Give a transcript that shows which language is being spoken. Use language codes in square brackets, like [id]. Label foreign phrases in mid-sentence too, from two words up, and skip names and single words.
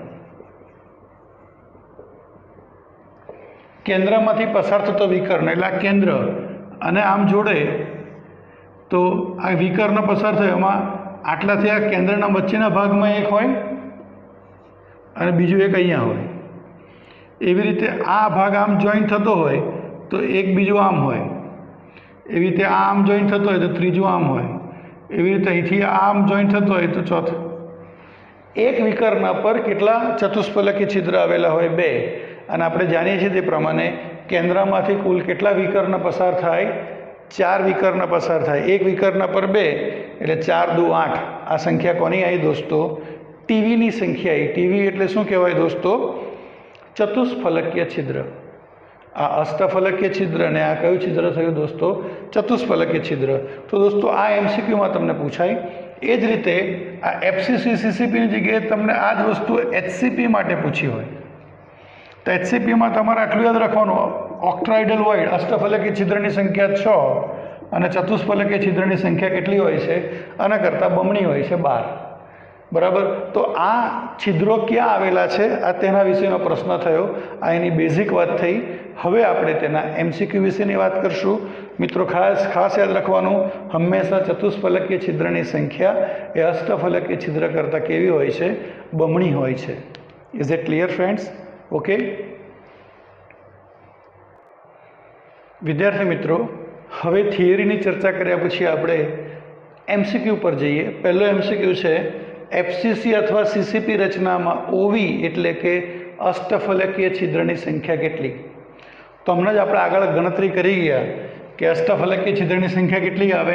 [gu] કેન્દ્રમાંથી પસાર થતો વિકર્ણ એટલે આ કેન્દ્ર અને આમ જોડે તો આ વિકર્ણ પસાર થયો એમાં આટલાથી આ કેન્દ્રના વચ્ચેના ભાગમાં એક હોય અને બીજું એક અહીંયા હોય। એવી રીતે આ ભાગ આમ જોઈન્ટ થતો હોય તો એક બીજું આમ હોય। એવી રીતે આમ જોઈન્ટ થતો હોય તો ત્રીજું આમ હોય। એવી રીતે અહીંથી આમ જોઈન્ટ થતો હોય તો ચોથું। એક વિકર્ણ પર કેટલા ચતુષ્ફલકીય છિદ્ર આવેલા હોય? 2। અને આપણે જાણીએ છીએ તે પ્રમાણે કેન્દ્રમાંથી કુલ કેટલા વિકર્ણ પસાર થાય? 4 વિકર્ણ પસાર થાય। એક વિકર્ણ પર 2 એટલે 4 × 2 = 8। આ સંખ્યા કોની આવી દોસ્તો? ટીવીની સંખ્યા આવી। ટીવી એટલે શું કહેવાય દોસ્તો? ચતુષ્ફલકીય छिद्र। આ અષ્ટફલકીય છિદ્ર ને આ કયું છિદ્ર થયું દોસ્તો? ચતુષ્ફલકીય છિદ્ર। તો દોસ્તો આ એમસીક્યુ માં તમને પૂછાય। એ જ રીતે આ એફસીસી સીસીપી ની જગ્યાએ તમને આ જ વસ્તુ એચસીપી માટે પૂછી હોય તો એચસીપી માં તમારે આટલું યાદ રાખવાનું, [en] octahedral void [gu] અષ્ટફલકીય છિદ્રની સંખ્યા 6 અને ચતુષ્ફલકીય છિદ્રની સંખ્યા કેટલી હોય છે? આના કરતા બમણી હોય છે 12। બરાબર। તો આ છિદ્રો ક્યાં આવેલા છે આ તેના વિષયનો પ્રશ્ન થયો। આ એની બેઝિક વાત થઈ। હવે આપણે તેના એમસીક્યુ વિષયની વાત કરશું। મિત્રો ખાસ યાદ રાખવાનું, હંમેશા ચતુષ્ફલકીય છિદ્રની સંખ્યા એ અષ્ટફલકીય છિદ્ર કરતા કેવી હોય છે? બમણી હોય છે। [en] Is it clear friends? [gu] ઓકે વિદ્યાર્થી મિત્રો, હવે થિયરીની ચર્ચા કર્યા પછી આપણે એમસીક્યુ પર જઈએ। પહેલો એમસીક્યુ છે એફસીસી અથવા સીસીપી રચનામાં ઓવી એટલે કે અષ્ટફલકીય છિદ્રની સંખ્યા કેટલી? તો હમણાં જ આપણે આગળ ગણતરી કરી ગયા કે અષ્ટફલકીય છિદ્રની સંખ્યા કેટલી આવે?